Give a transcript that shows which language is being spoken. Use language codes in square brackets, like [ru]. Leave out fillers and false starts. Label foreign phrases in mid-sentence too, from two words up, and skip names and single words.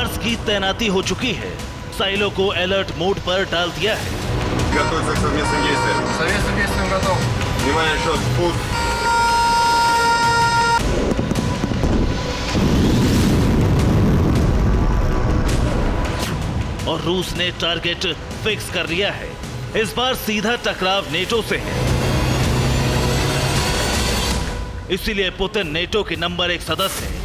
[hi] की तैनाती हो चुकी है। साइलो को [en] alert mode [hi] पर डाल दिया है। [ru] Готовиться к совместным действиям. Совместным действиям готов. Внимание, счет, спуск. [hi] और रूस ने [en] target fix [hi] कर लिया है। इस बार सीधा टकराव नेटो से है, इसीलिए पुतिन नेटो के नंबर 1 सदस्य है।